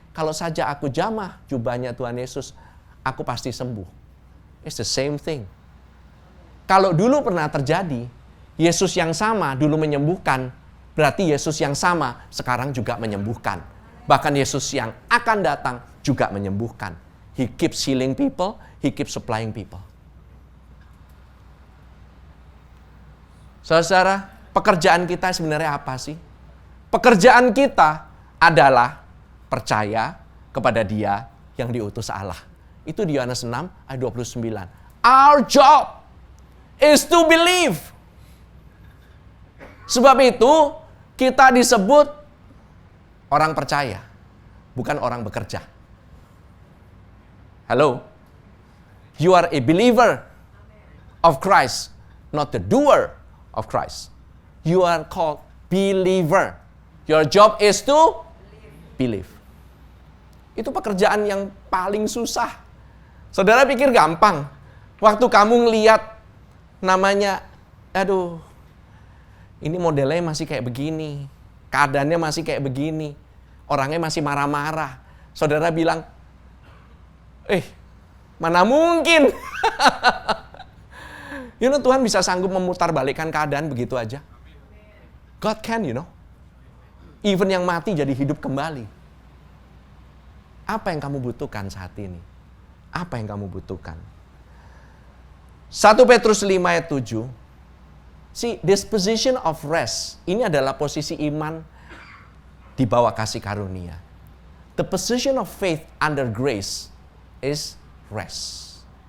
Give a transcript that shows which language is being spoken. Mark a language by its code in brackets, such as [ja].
[id] Kalau saja aku jamah jubahnya Tuhan Yesus, aku pasti sembuh. [en] It's the same thing. [id] Kalau dulu pernah terjadi, Yesus yang sama dulu menyembuhkan, berarti Yesus yang sama sekarang juga menyembuhkan. Bahkan Yesus yang akan datang juga menyembuhkan. [en] He keeps healing people, He keeps supplying people. [id] Saudara, pekerjaan kita sebenarnya apa sih? Pekerjaan kita adalah percaya kepada Dia yang diutus Allah. Itu di Yohanes 6 ayat 29. [en] Our job is to believe. [id] Sebab itu kita disebut orang percaya, bukan orang bekerja. Halo? [en] You are a believer of Christ, not the doer of Christ. You are called believer. Your job is to believe. [id] Itu pekerjaan yang paling susah. Saudara pikir gampang. Waktu kamu ngeliat namanya, aduh, ini modelnya masih kayak begini. Keadaannya masih kayak begini. Orangnya masih marah-marah. Saudara bilang, mana mungkin. [en] You know, [id] Tuhan bisa sanggup memutarbalikkan keadaan begitu aja. [en] God can, you know. [id] Even yang mati jadi hidup kembali. Apa yang kamu butuhkan saat ini? Apa yang kamu butuhkan? 1 Petrus 5 ayat 7. [en] See, this position of rest, [id] ini adalah posisi iman di bawah kasih karunia. [en] The position of faith under grace is rest.